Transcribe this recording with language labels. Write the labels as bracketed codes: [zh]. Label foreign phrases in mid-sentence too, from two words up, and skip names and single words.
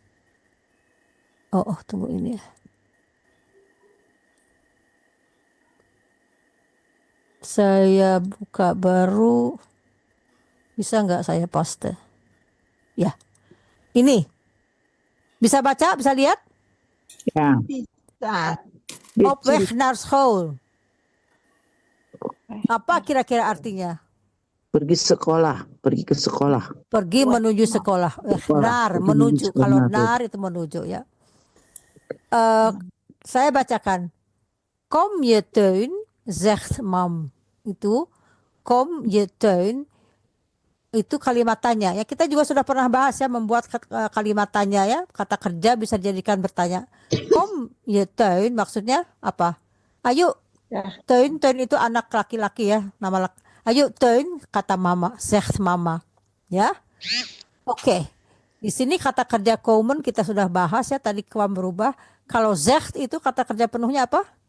[id] Tunggu ini ya. Saya buka baru. Bisa nggak saya paste? Ya. Ini. Bisa baca? Bisa lihat? Ya. Bisa. [nl] Op weg naar school. [id] Apa kira-kira artinya? Pergi sekolah, pergi ke sekolah. Pergi menuju sekolah. Naar, menuju. Kalau naar itu menuju ya. Saya bacakan. [nl] Kom je Teun, zegt mam. [id] Itu [nl] kom je [id] Teun. Itu kalimat tanya ya, kita juga sudah pernah bahas ya, membuat kalimat tanya ya, kata kerja bisa dijadikan bertanya. [nl] Kom je [id] Teun maksudnya apa? Ayo Teun, Teun itu anak laki-laki ya, nama laki. Ayo Teun, kata mama, [nl] zegt mama [id] ya. Oke. Di sini kata kerja komen kita sudah bahas ya, tadi kwam berubah. Kalau zegt itu kata kerja penuhnya apa?